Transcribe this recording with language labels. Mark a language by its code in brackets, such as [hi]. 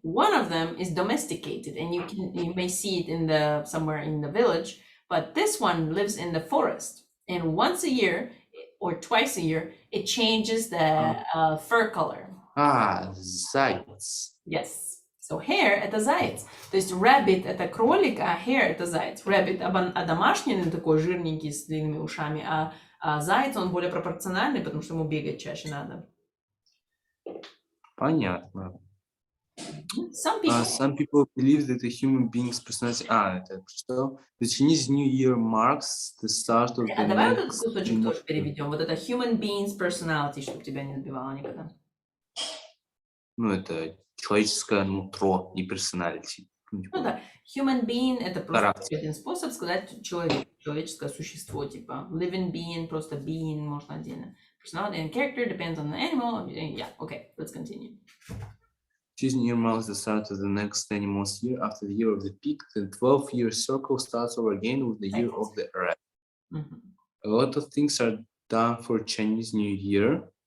[en] One of them is domesticated, and you may see it somewhere in the village, but this one lives in the forest. And once a year or twice a year, it changes the fur color. [ru] Заяц. [en] Yes. [ru] So hare это заяц. То есть rabbit это кролик, а hare это заяц. Rabbit домашний, такой жирненький с длинными ушами, а заяц он более пропорциональный, потому что ему бегать чаще надо. Понятно. [en] Some people believe that a human being's personality. [ru] Это что? [en] The Chinese New Year marks the start of the [ru] давай вот этот кусочек тоже переведем. Вот это [en] human being's personality, [ru] чтобы тебя не сбивало никогда. Это человеческое нутро, не personality. Да, human being это просто один способ сказать человеческое существо, типа living being, просто being можно отдельно. [en] Personality and character depends on the animal. Yeah, okay, let's continue. Chinese New Year marks the start of the next animal's year. After the year of the pig, the 12-year circle starts over again with the year of the rat. A lot of things are done for Chinese New Year.